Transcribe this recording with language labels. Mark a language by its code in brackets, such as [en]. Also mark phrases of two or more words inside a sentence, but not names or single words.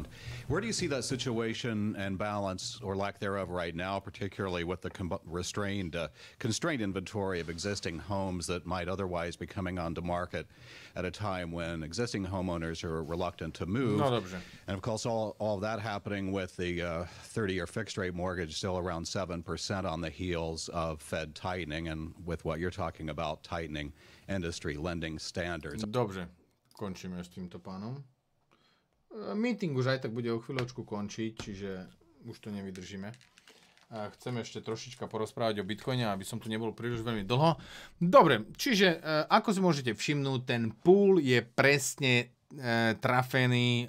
[en] Where do you see that situation and balance, or lack thereof, right now, particularly with the constrained inventory of existing homes that might otherwise be coming onto market at a time when existing homeowners are reluctant to move? And of course, all of that happening with the 30-year fixed-rate mortgage still around 7% on the heels of Fed tightening, and with what you're talking about, tightening industry lending standards. [sk] Dobre, končíme s týmto pánom. Meeting už aj tak bude o chvíľočku končiť, čiže už to nevydržíme. Chcem ešte trošička porozprávať o Bitcoine, aby som tu nebol príliš veľmi dlho. Dobre, čiže ako si môžete všimnúť, ten pool je presne trafený.